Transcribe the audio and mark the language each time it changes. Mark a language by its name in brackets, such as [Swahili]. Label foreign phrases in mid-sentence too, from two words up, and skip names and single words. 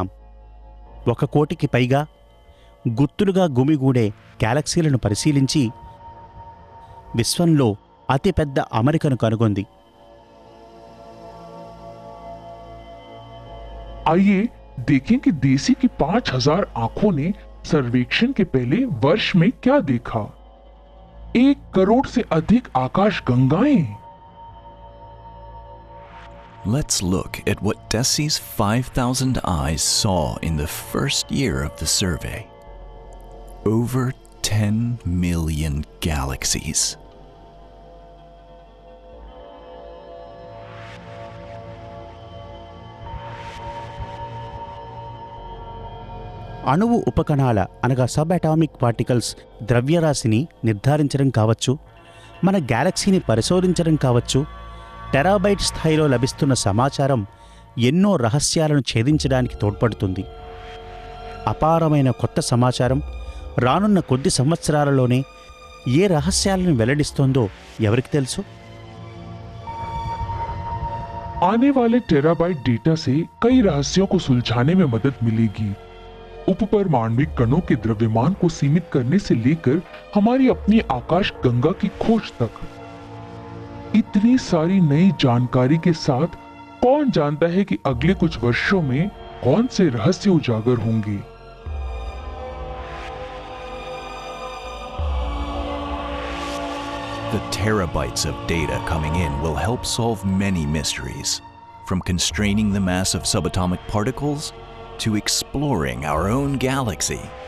[Telugu] 1 కోటికి పైగా గుత్తులుగా గుమిగూడే గ్యాలక్సీలను పరిశీలించి విశ్వంలో అతిపెద్ద అమరికను కనుగొంది। [Hindi] आइए देखें कि देसी की 5000 आंखों ने सर्वेक्षण के पहले वर्ष में क्या देखा। 1 करोड़ से अधिक आकाश गंगाएं। [English] Let's look at what DESI's 5,000 eyes saw in the first year of the survey. Over 10 million galaxies. [Telugu] అణువు ఉపకణాల అనగా [English] subatomic particles [Telugu] ద్రవ్యరాశిని నిర్ధారించడం కావచ్చు, మన గ్యాలక్సీని పరిశోధించడం కావచ్చు, టెరాబైట్ స్థాయిలో లభిస్తున్న సమాచారం ఎన్నో రహస్యాలను ఛేదించడానికి తోడ్పడుతుంది। అపారమైన కొత్త సమాచారం రానున్న కొద్ది సంవత్సరాలలోనే ఏ రహస్యాలను వెల్లడిస్తోందో ఎవరికి తెలుసు? [Hindi] आने वाले टेराबाइट डेटा से कई रहस्यों को सुलझाने में मदद मिलेगी। उपपरमाण्विक कणों के द्रव्यमान को सीमित करने से लेकर हमारी अपनी आकाश गंगा की खोज तक। इतनी सारी नई जानकारी के साथ कौन जानता है कि अगले कुछ वर्षों में कौन से रहस्य उजागर होंगे। [English] The terabytes of data coming in will help solve many mysteries, from constraining the mass of subatomic particles to exploring our own galaxy.